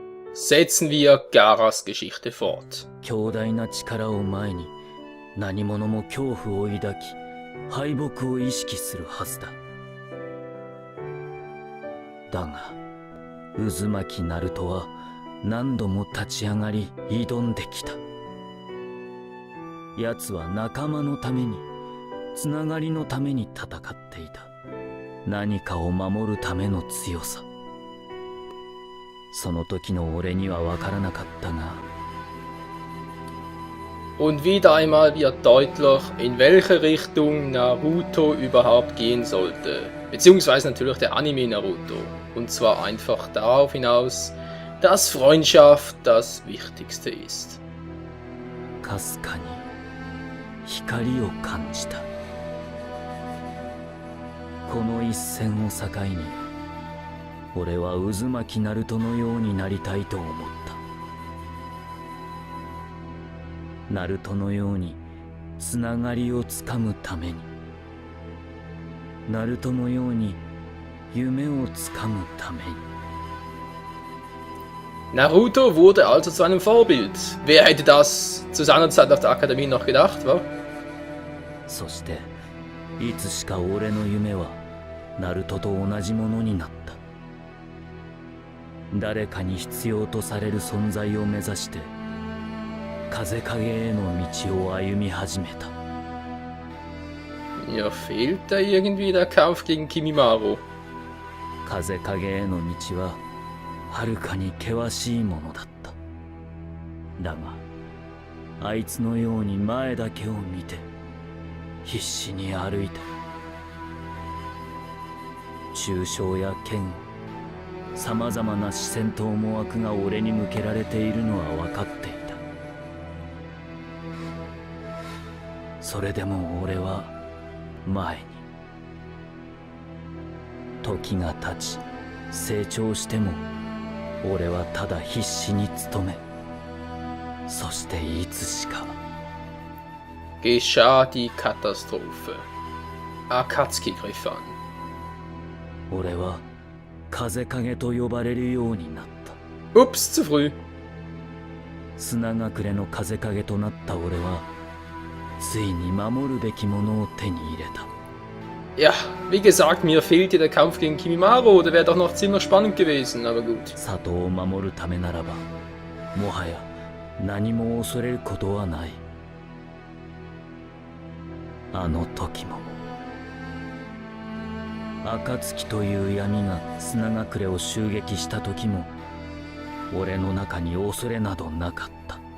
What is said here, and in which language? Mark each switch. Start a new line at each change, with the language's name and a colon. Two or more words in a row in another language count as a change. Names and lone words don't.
German: setzen wir Garas Geschichte fort.
Japanese: 強大な力を前に何者も恐怖を抱き敗北を意識するはずだ。だが渦巻きナルトは何度も立ち上がり挑んできた。奴は仲間のためにつながりのために戦っていた。何かを守るための強さ。その時の俺には分からなかったが。
German: Und wieder einmal wird deutlich, in welche Richtung Naruto überhaupt gehen sollte. Beziehungsweise natürlich der Anime Naruto. Und zwar einfach darauf hinaus, dass Freundschaft das Wichtigste ist.
Japanese: かすかに光を感じた。この一戦を境に俺は渦巻きナルトのようになりたいと思った。ナルトのようにつながりをつかむために、ナルトのように夢をつかむために。
German: Naruto wurde also zu einem Vorbild. Wer hätte das zu seiner Zeit auf der Akademie noch gedacht, wa?
Japanese: そしていつしか俺の夢はナルトと同じものになった。誰かに必要とされる存在を目指して風影への道を歩み始めた。
German: Ja, fehlt da irgendwie der Kampf gegen Kimimaro?
Japanese: 風影への道ははるかに険しいものだった。だがあいつのように前だけを見て必死に歩いた。抽象や剣、さまざまな視線と思惑が俺に向けられているのは分かっていた。それでも俺は前に。時が経ち成長しても俺はただ必死に努め、そしていつしか
German: Geschah die Katastrophe. Akatsuki griff an.
Japanese: 俺は風影と呼ばれるようになった。
German: Ups, zu früh.
Japanese: 砂隠れの風影となった俺はついに守るべきものを手に入れた。
German: Ja, wie gesagt, mir fehlte der Kampf gegen Kimimaro, der wäre doch noch ziemlich spannend gewesen, aber gut.
Japanese: 里を守るためならばもはや何も恐れることはない。あの時も暁という闇が砂隠れを襲撃した時も俺の中に恐れなどなかった。